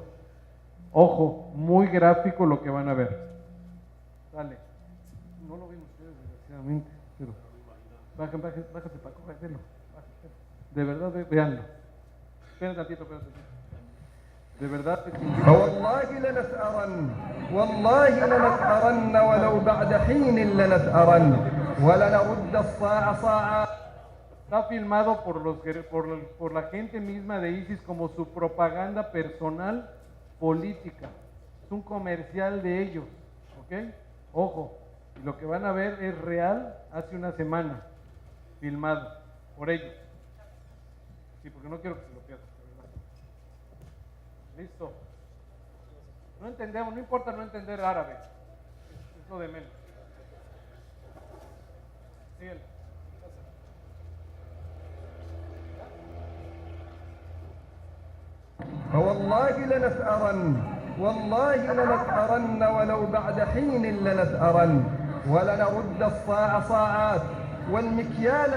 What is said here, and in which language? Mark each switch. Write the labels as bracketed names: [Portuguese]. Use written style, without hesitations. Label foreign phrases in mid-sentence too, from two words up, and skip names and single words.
[Spanish] Ojo, muy gráfico lo que van a ver. Dale. No lo ven ustedes, desgraciadamente, pero bájate para cógelo. De verdad, veanlo. Esperen tantito. De verdad. [Arabic] فوالله لنسأرن والله لنسأرن ولو بعد حين لنسأرن ولنرد الصاع صاعا. [Spanish] Está filmado por la gente misma de ISIS como su propaganda personal política. Es un comercial de ellos, ¿ok? Ojo, y lo que van a ver es real hace una semana, filmado por ellos. Sí, porque no quiero que se lo pierdan. Listo. No entendemos, no importa no entender árabe, es lo de menos. Síguele. [Arabic] فوالله لنسأرن والله لنسأرن ولو بعد حين لنسأرن ولنرد الصاع صاعات والمكيال